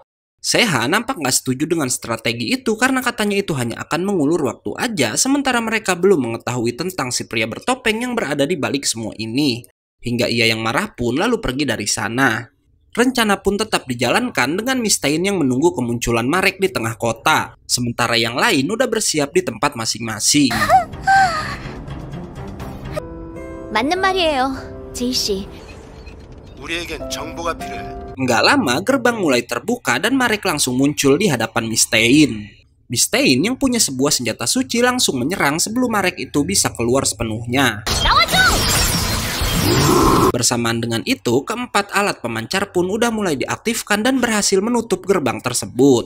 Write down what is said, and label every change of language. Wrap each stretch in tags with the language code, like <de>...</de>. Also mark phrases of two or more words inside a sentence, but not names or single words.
<id>Seha nampak nggak setuju dengan strategi itu karena katanya itu hanya akan mengulur waktu aja, sementara mereka belum mengetahui tentang si pria bertopeng yang berada di balik semua ini. Hingga ia yang marah pun lalu pergi dari sana. Rencana pun tetap dijalankan dengan Mistane yang menunggu kemunculan Marek di tengah kota. Sementara yang lain udah bersiap di tempat masing-masing.</id> <ko>맞는 말이에요, 제이 씨. 우리에겐 정보가 필요해.</ko> <id>Nggak lama gerbang mulai terbuka dan Marek langsung muncul di hadapan Mistane. Mistane yang punya sebuah senjata suci langsung menyerang sebelum Marek itu bisa keluar sepenuhnya. Bersamaan dengan itu, keempat alat pemancar pun udah mulai diaktifkan dan berhasil menutup gerbang tersebut.</id>